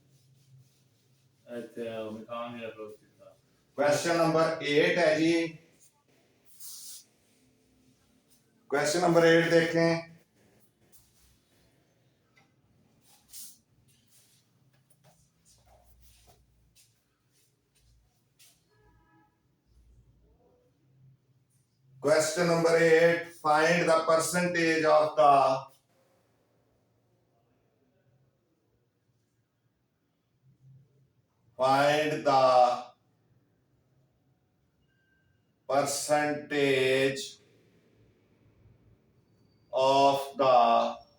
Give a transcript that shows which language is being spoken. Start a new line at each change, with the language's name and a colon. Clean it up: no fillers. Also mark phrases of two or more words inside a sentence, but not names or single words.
Italian: E mi cambia la velocità.
Hindi: क्वेश्चन नंबर 8 है जी। क्वेश्चन नंबर 8 देखें।
English: Question number 8. Find the percentage of the percentage of the